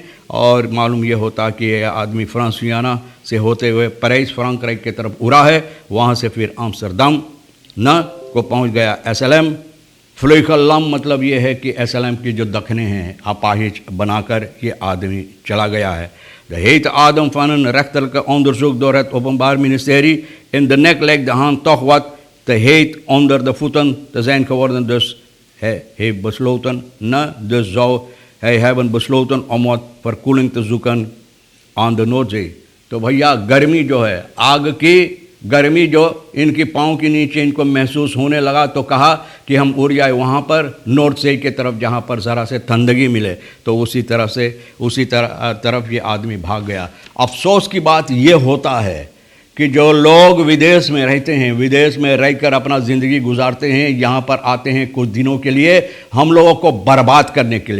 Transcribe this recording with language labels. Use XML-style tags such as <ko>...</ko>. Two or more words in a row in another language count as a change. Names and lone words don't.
<hi>और मालूम ये होता कि ये आदमी फ्रांसियाना से होते हुए पेरिस फ्रांक्राइक की तरफ उड़ा है, वहाँ से फिर आम्स्टरडम न को पहुँच गया SLM फ्लीगलम। मतलब ये है कि SLM की जो दखने हैं अपाहिज बनाकर ये आदमी चला गया है।</hi> <nl>De hete adem van een rechterlijke onderzoek door het Openbaar Ministerie in de nek lijkt de haan toch wat te heet onder de voeten te zijn geworden. Dus hij heeft besloten, dus zou hij hebben besloten om wat verkoeling te zoeken aan de Noordzee।</nl> <hi>तो भैया गर्मी जो है, आग की गर्मी जो इनकी पाँव के नीचे इनको महसूस होने लगा तो कहा कि हम उड़ जाए वहाँ पर नॉर्थ सी के तरफ जहाँ पर ज़रा से ठंडगी मिले। तो उसी तरफ ये आदमी भाग गया। अफसोस की बात ये होता है कि जो लोग विदेश में रहते हैं, विदेश में रहकर अपना ज़िंदगी गुजारते हैं, यहाँ पर आते हैं कुछ दिनों के लिए हम लोगों को बर्बाद करने के लिए।</hi>